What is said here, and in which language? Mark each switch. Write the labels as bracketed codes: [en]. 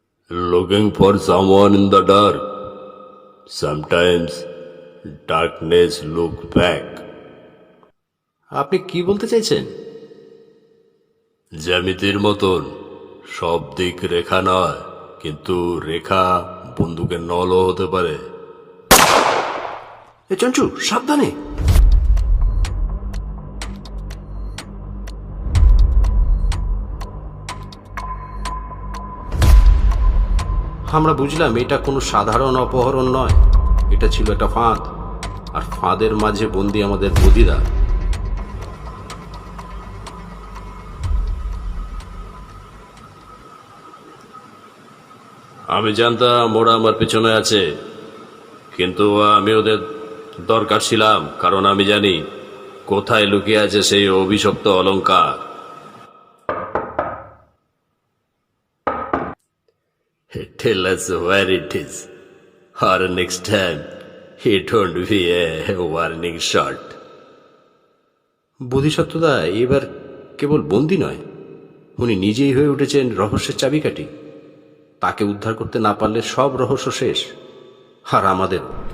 [en] Looking for someone in the dark. Sometimes darkness look back. [bn] আপনি কি বলতে চাইছেন? জ্যামিতির মতন সব দিক রেখা নয়, কিন্তু রেখা বন্দুকের নলও হতে পারে। এ চঞ্চু, সাবধানে। আমরা বুঝলাম এটা কোনো সাধারণ অপহরণ নয়, এটা ছিল একটা ফাঁদ। আর ফাঁদের মাঝে বন্দি আমাদের বদিদা। আমি জানতাম ওরা আমার পেছনে আছে, কিন্তু আমি ওদের দরকার ছিলাম, কারণ আমি জানি কোথায় লুকিয়ে আছে সেই অভিশপ্ত অলংকার। [en] Tell us where it is, or next time it won't be a warning shot. [bn] বোধিসত্ত্বদা এবার কেবল বন্দি নয়, উনি নিজেই হয়ে উঠেছেন রহস্যের চাবিকাঠি। তাকে উদ্ধার করতে না পারলে সব রহস্য শেষ, আর আমাদেরও।